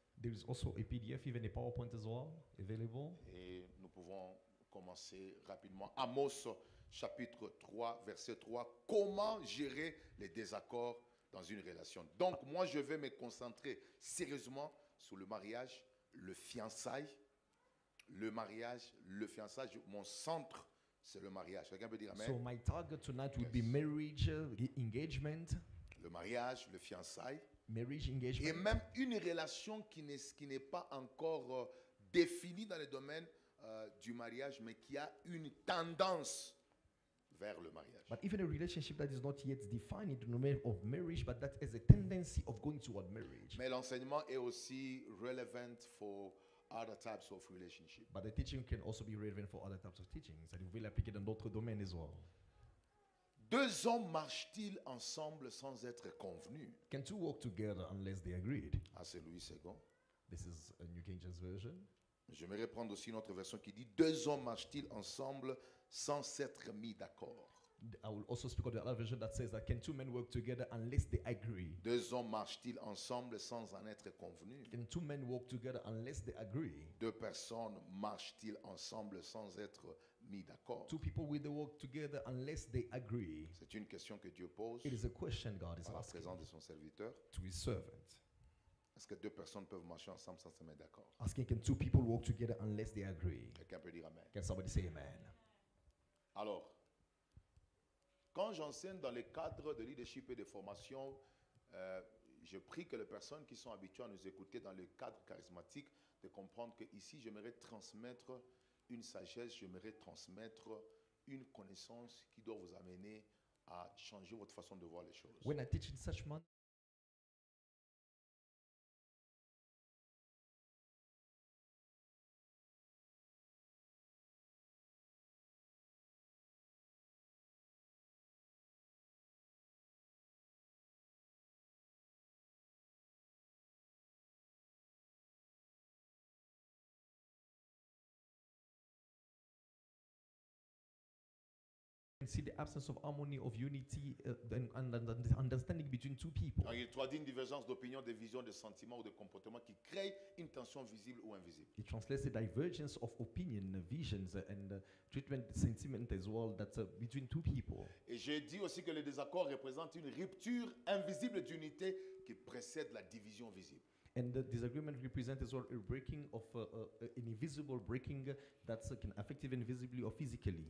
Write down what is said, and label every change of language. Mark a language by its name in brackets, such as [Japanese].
[English] There is also a PDF, even a PowerPoint as well, available. [French] et nous pouvons commencer rapidement. Amos, chapitre 3, verset 3. Comment gérer les désaccords dans une relation? Donc, moi, je vais me concentrer sérieusement sur le mariage, le fiançailles. Le mariage, le fiançailles, mon centre, c'est le mariage. Quelqu'un peut dire [English] So amen? my target tonight would be Yes. marriage, engagement, [French] Le mariage, le fiançailles. [English] marriage [French] Et [English] engagement. [French] même une relation qui n'est pas encore définie dans le domaine du mariage, mais qui a une tendance vers le mariage. [English] But even a relationship that is not yet defined in the domain of marriage, but that has a tendency of going toward marriage. [French] Mais l'enseignement est aussi relevant [English] for other types of relationships. But the teaching can also be relevant for other types of teachings, and it will apply [French] dans d'autres domaines [English] as well. [French] Deux hommes marchent-ils ensemble sans être convenus? [English] Can two walk together unless they agreed? [French] Ah, c'est Louis II. [English] This is a New King James Version. [French] J'aimerais prendre aussi une autre version qui dit deux hommes marchent-ils ensemble sans s'être mis d'accord? [English] I will also speak of the other version that says that can two men work together unless they agree? [French] Deux hommes marchent-ils ensemble sans en être convenus? [English] Can two men walk together unless they agree? [French] Deux personnes marchent-ils ensemble sans être mis d'accord? [English] Two people will they work together unless they agree? [French] C'est une question que Dieu pose [English] It is a question God is [French] à la [English] asking [French] présence de son serviteur. [English] to his servant. [French] Est-ce que deux personnes peuvent marcher ensemble sans se mettre d'accord? [English] Asking, can two people walk together unless they agree? [French] Quelqu'un peut dire amen. [English] Can somebody say amen? [French] Alors, quand j'enseigne dans le cadre de leadership et de formation, je prie que les personnes qui sont habituées à nous écouter dans le cadre charismatique, de comprendre que ici, j'aimerais transmettre une sagesse, j'aimerais transmettre une connaissance qui doit vous amener à changer votre façon de voir les choses. [English] When I teach in such manner, and see the absence of harmony, of unity, and the understanding between two people. [French] Donc, il traduit une divergence d'opinion, de vision, de sentiments ou de comportement qui crée une tension visible ou invisible. [English] It translates the divergence of opinion, visions, and treatment, sentiment as well. That's between two people. [French] Et j'ai dit aussi que le désaccord représente une rupture invisible d'unité qui précède la division visible. [English] And the disagreement represents as well a breaking of an invisible breaking that can affect even visibly or physically.